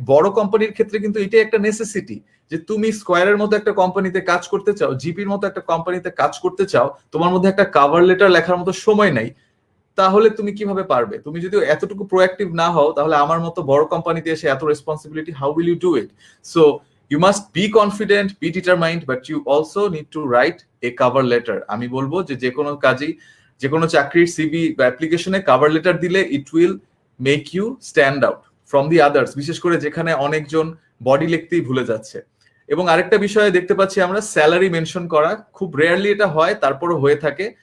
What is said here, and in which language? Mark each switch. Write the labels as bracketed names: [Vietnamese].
[Bangla] বড় কোম্পানির ক্ষেত্রে কিন্তু এটাই একটা নেসেসিটি, যে তুমি স্কোয়ারের মতো একটা কোম্পানিতে কাজ করতে চাও, জিপির মতো একটা কোম্পানিতে কাজ করতে চাও, তোমার মধ্যে একটা কভার লেটার লেখার মতো সময় নাই, তাহলে তুমি কিভাবে পারবে? তুমি যদি এতটুকু প্রোঅ্যাক্টিভ না হও তাহলে আমার মতো বড় কোম্পানিতে এসে এত responsibility, [English] How will you do it? So you must be confident, be determined, but you also need to write a cover letter. [Bangla] আমি বলবো যে কোনো কাজেই, যে কোনো চাকরির সিভি বা অ্যাপ্লিকেশনে কভার লেটার দিলে [English] it will make you stand out from the others, [Bangla] বিশেষ করে যেখানে অনেকজন বডি লিখতেই ভুলে যাচ্ছে। এবং আরেকটা বিষয়ে দেখতে পাচ্ছি আমরা স্যালারি মেনশন করা, খুব রেয়ারলি এটা হয়, তারপরও হয়ে থাকে।